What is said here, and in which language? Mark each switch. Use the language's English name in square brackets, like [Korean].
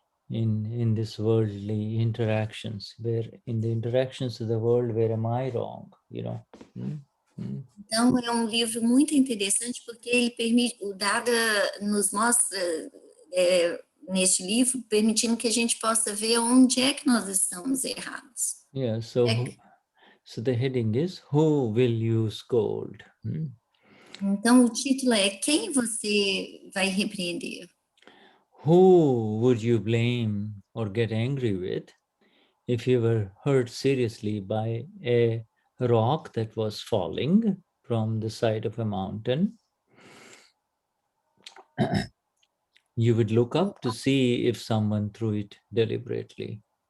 [English] in this worldly interactions, where in the interactions of the world, where am I wrong? You know. [Portuguese] Então, é um livro muito interessante porque ele permite, o Dada nos mostra neste livro, permitindo que a gente possa ver onde é que nós estamos errados. [English] Yeah, so the heading is, Who Will You Scold? [Portuguese] Então, o título é Quem você vai repreender? [English] Who would you blame or get angry with if you were hurt seriously by a rock that was falling from the side of a mountain? You would look up to see if someone threw it deliberately.